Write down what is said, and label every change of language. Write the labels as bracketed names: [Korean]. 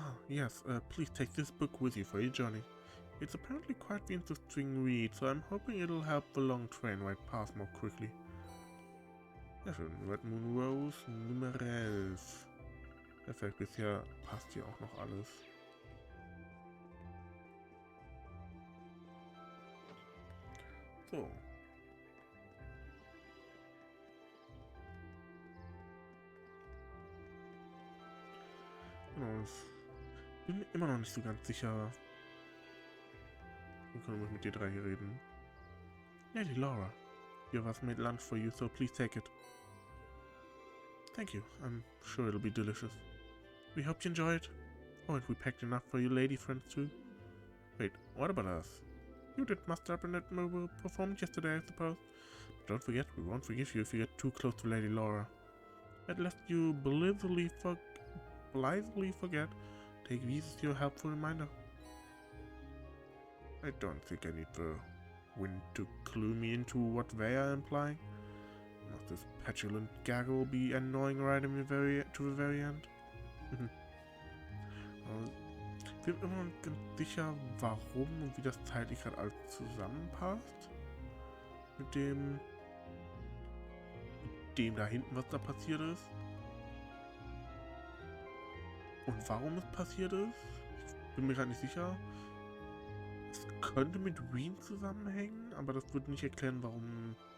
[English] Yes, please take this book with you for your journey. It's apparently quite the interesting read, so I'm hoping it'll help the long train ride pass more quickly. [German] Ja schön, Red Moon Rose Nummer 11. Perfekt, bisher passt hier auch noch alles. So. Genau, ich bin mir immer noch nicht so ganz sicher. Wir können mit dir drei hier reden. [English] Lady Laura, you have made lunch for you, so please take it. Thank you. I'm sure it'll be delicious. We hope you enjoy it. Oh, and we packed enough for your lady friends too. Wait, what about us? You did muster up in that mobile performance yesterday, I suppose. But don't forget, we won't forgive you if you get too close to Lady Laura. At lest you blithely forget, take these as your helpful reminder. I don't think I need the wind to clue me into what they are implying. Must this petulant gaggle be annoying right to the very end? [German] Ich bin immer noch nicht ganz sicher, warum und wie das zeitlich gerade alles zusammenpasst. Mit dem da hinten, was da passiert ist. Und warum es passiert ist. Ich bin mir gerade nicht sicher. Es könnte mit Wien zusammenhängen, aber das würde nicht erklären, warum